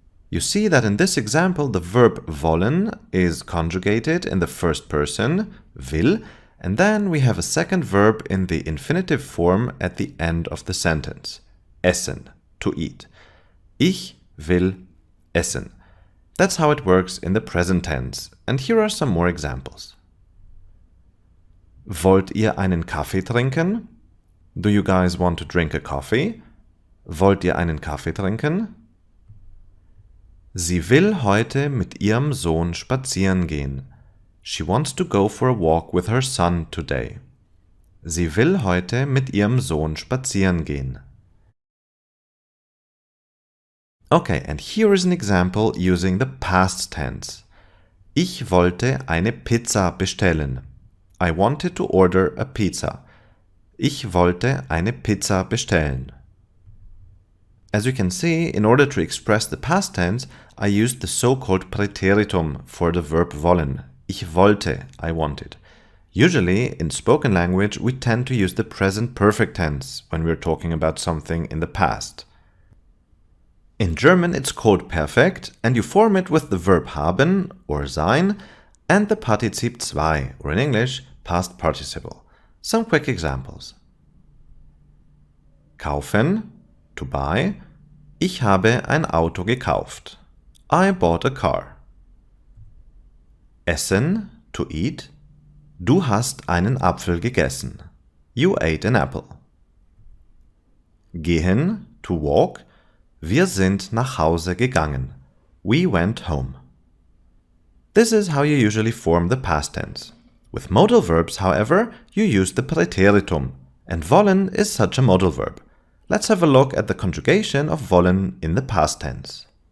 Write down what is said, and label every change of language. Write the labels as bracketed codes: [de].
[en] You see that in this example the verb wollen is conjugated in the first person, will, and then we have a second verb in the infinitive form at the end of the sentence. [de] Essen, [en] to eat. [de] Ich will essen. [en] That's how it works in the present tense. And here are some more examples. [de] Wollt ihr einen Kaffee trinken? [en] Do you guys want to drink a coffee? [de] Wollt ihr einen Kaffee trinken? Sie will heute mit ihrem Sohn spazieren gehen. [en] She wants to go for a walk with her son today. [de] Sie will heute mit ihrem Sohn spazieren gehen. [en] Okay, and here is an example using the past tense. [de] Ich wollte eine Pizza bestellen. [en] I wanted to order a pizza. [de] Ich wollte eine Pizza bestellen. [en] As you can see, in order to express the past tense, I used the so-called Präteritum for the verb wollen. [de] Ich wollte, [en] I wanted. Usually, in spoken language, we tend to use the present perfect tense when we're talking about something in the past. In German, it's called perfect, and you form it with the verb haben or sein and the Partizip zwei, or in English, past participle. Some quick examples. Kaufen, to buy. [de] Ich habe ein Auto gekauft. [en] I bought a car. [de] Essen, [en] to eat. [de] Du hast einen Apfel gegessen. [en] You ate an apple. [de] Gehen, [en] to walk. [de] Wir sind nach Hause gegangen. [en] We went home. This is how you usually form the past tense. With modal verbs, however, you use the Präteritum, and wollen is such a modal verb. Let's have a look at the conjugation of wollen in the past tense.